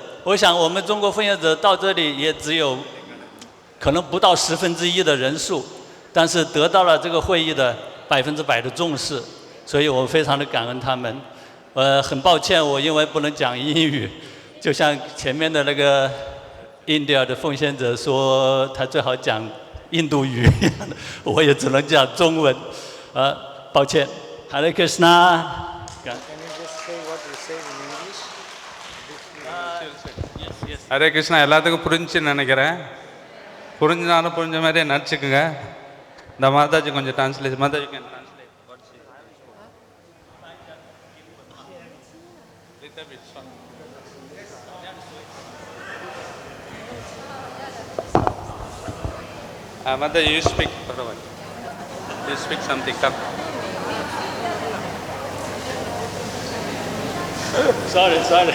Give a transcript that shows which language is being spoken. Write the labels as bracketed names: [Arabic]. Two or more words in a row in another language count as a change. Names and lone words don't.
[Chinese] 我想我们中国奉献者到这里也只有可能不到1/10的人数，但是得到了这个会议的100%的重视，所以我非常的感恩他们。很抱歉，我因为不能讲英语，就像前面的那个印度的奉献者说，他最好讲印度语，我也只能讲中文，抱歉。Hare Krishna。 [Tamil] ஹரே கிருஷ்ணா எல்லாத்துக்கும் புரிஞ்சுன்னு நினைக்கிறேன். புரிஞ்சினாலும் புரிஞ்ச மாதிரியே நடிச்சுக்குங்க. இந்த மாதாஜி கொஞ்சம் டிரான்ஸ்லேஷன். மாதாஜி [English] can translate. Mataji, you speak. You speak something. Come. Sorry.